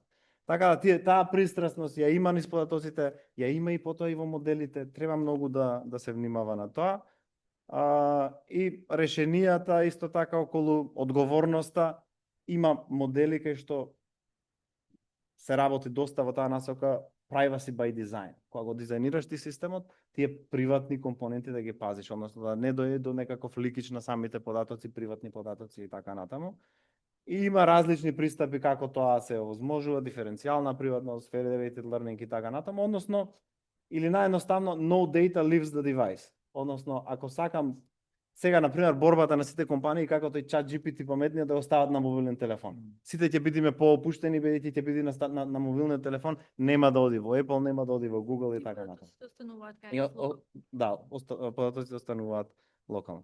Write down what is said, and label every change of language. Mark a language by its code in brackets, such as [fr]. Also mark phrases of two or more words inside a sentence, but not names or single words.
[mk] Така да таа пристрасност ја има низ податоците, ја има и потоа и во моделите, треба многу да се внимава на тоа. И решенијата исто така околу одговорноста, има модели кај што се работи доста во таа насока, [en] privacy by design. [mk] Кога го дизајнираш ти системот, тие приватни компоненти да ги пазиш, односно да не дојде до некаков ликич на самите податоци, приватни податоци и така натаму. И има различни пристапи како тоа се овозможува, диференцијална приватност, [en] federated learning [mk] и така натаму, односно, или наједноставно, [en] no data leaves the device. [mk] Односно, ако сакам сега, например, борбата на сите компании, како тој чат GPT паметниот да го стават на мобилен телефон. Сите ќе бидеме поопуштени, бидејќи ќе биде на мобилниот телефон, нема да оди во Apple, нема да оди во Google и така натаму. Да, податоците остануваат локално.